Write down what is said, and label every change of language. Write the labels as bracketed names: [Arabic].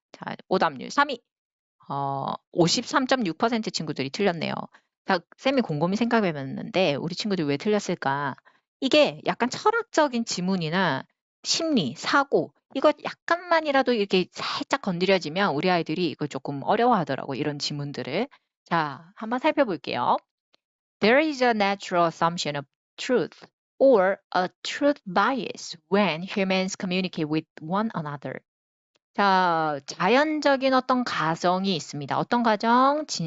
[Korean] 자, 오답률 3위. 53.6% 친구들이 틀렸네요. 자, 쌤이 곰곰이 생각해봤는데 우리 친구들이 왜 틀렸을까? 이게 약간 철학적인 지문이나 심리, 사고 이거 약간만이라도 이렇게 살짝 건드려지면 우리 아이들이 이거 조금 어려워하더라고 이런 지문들을. 자, 한번 살펴볼게요. [English] There is a natural assumption of truth or a truth bias when humans communicate with one another. [Korean] 자, 자연적인 어떤 가정이 있습니다. 어떤 가정?